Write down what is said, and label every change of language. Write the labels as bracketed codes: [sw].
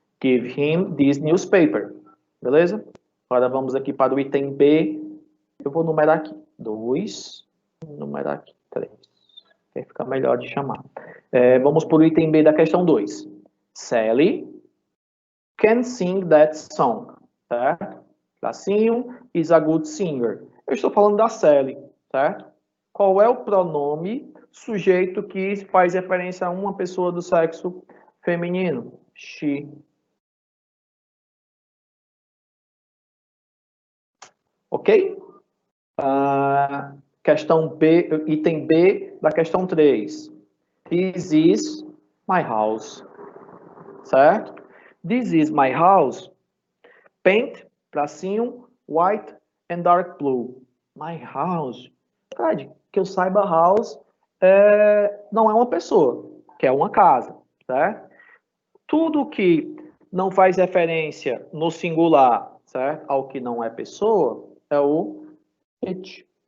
[en] Give him this newspaper. [pt] Beleza? Agora vamos aqui para o item B. Eu vou numerar aqui. 2. Numerar aqui. 3. Vai ficar melhor de chamar. Vamos para o item B da questão 2. [en] Sally can sing that song, [pt] certo? Tracinho [en] is a good singer. [pt] Eu estou falando da Sally, certo? Qual é o pronome sujeito que faz referência a uma pessoa do sexo feminino? She. Ok? Questão B, item B da questão 3. [en] This is my house. [pt] Certo? [en] This is my house. Paint, [pt] tracinho, [en] white and dark blue. My house. [pt] Cara, que eu saiba, house não é uma pessoa, que é uma casa, certo? Tudo que não faz referência no singular, certo? Ao que não é pessoa, é o it.